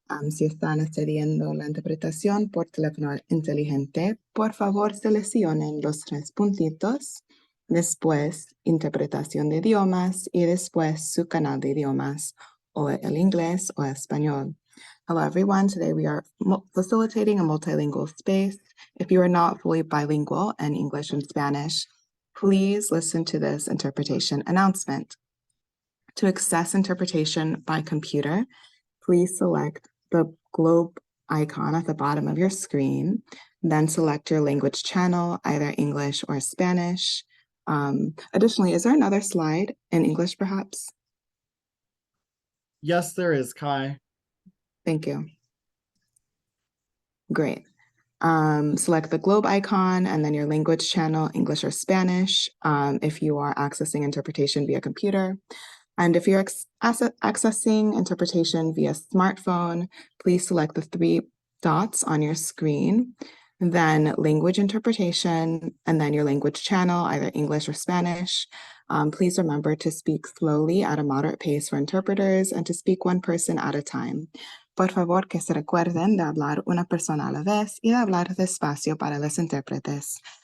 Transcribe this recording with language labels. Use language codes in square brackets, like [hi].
[es] Si están accediendo a la interpretación por teléfono inteligente, por favor seleccionen los 3 puntitos, después interpretación de idiomas y después su canal de idiomas o el inglés o español. [en] Hello everyone, today we are facilitating a multilingual space. If you are not fully bilingual in English and Spanish, please listen to this interpretation announcement. To access interpretation by computer, please select the globe icon at the bottom of your screen, then select your language channel, either English or Spanish. Additionally, is there another slide in English perhaps? Yes, there is, Kai. Thank you. Great. Select the globe icon and then your language channel, English or Spanish, if you are accessing interpretation via computer. And if you're accessing interpretation via smartphone, please select the 3 dots on your screen, then language interpretation, and then your language channel, either English or Spanish. Please remember to speak slowly at a moderate pace for interpreters and to speak 1 person at a time. [es] Por favor, que se recuerden de hablar una persona a la vez y de hablar despacio para los intérpretes.